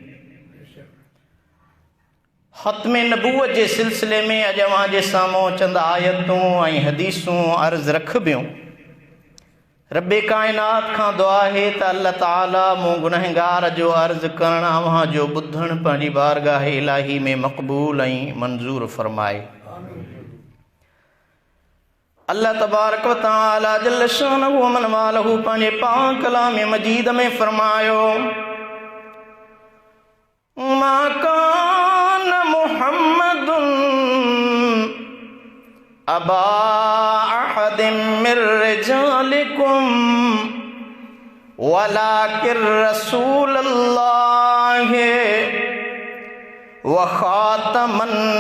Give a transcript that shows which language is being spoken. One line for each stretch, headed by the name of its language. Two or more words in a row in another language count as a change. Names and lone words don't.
Sindhi: ख़त्म नबूवत जे सिलसिले में अॼु अवां जे साम्हूं चंद आयतूं ऐं हदीसूं अर्ज़ रखबियूं। रब्बे कायनात खां दुआ है त अल्लाह ताला मूं गुनहगार जो अर्ज़ करण अवां जो ॿुधण पंहिंजी बारगाह इलाही में मक़बूल ऐं मंज़ूर फरमाए।
Arabic: الله تبارك وتعالى جل شانه ومن والاه
Sindhi: पंहिंजे पाक कलाम मजीद में फरमायो,
Arabic: ما كان محمد أبا أحد من رجالكم ولكن رسول الله وخاتم